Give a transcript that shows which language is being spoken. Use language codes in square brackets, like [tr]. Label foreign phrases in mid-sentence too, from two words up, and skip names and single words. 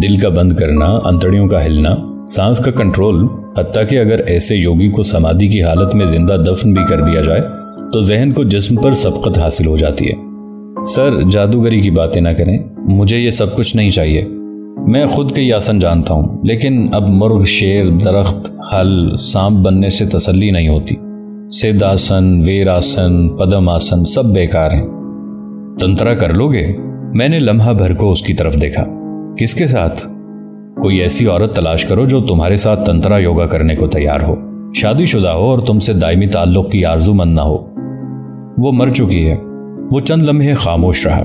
[ur] دل کا بند کرنا، انتڑیوں کا ہلنا، سانس کا کنٹرول، حتیٰ کہ اگر ایسے یوگی کو سمادھی کی حالت میں زندہ دفن بھی کر دیا جائے تو ذہن کو جسم پر سبقت حاصل ہو جاتی ہے۔ سر، جادوگری کی باتیں نہ کریں، مجھے یہ سب کچھ نہیں چاہیے۔ میں خود کے آسن جانتا ہوں، لیکن اب مرغ، شیر، درخت، ہل، سانپ بننے سے تسلی نہیں ہوتی۔ سدھ آسن، ویر آسن، پدم آسن سب بیکار ہیں۔ تنترا کر لو گے؟ میں نے لمحہ بھر کو اس کی طرف دیکھا۔ کس کے ساتھ؟ کوئی ایسی عورت تلاش کرو جو تمہارے ساتھ تنترا یوگا کرنے کو تیار ہو، شادی شدہ ہو اور تم سے دائمی تعلق کی آرزو مند نہ ہو۔ وہ مر چکی ہے۔ وہ چند لمحے خاموش رہا۔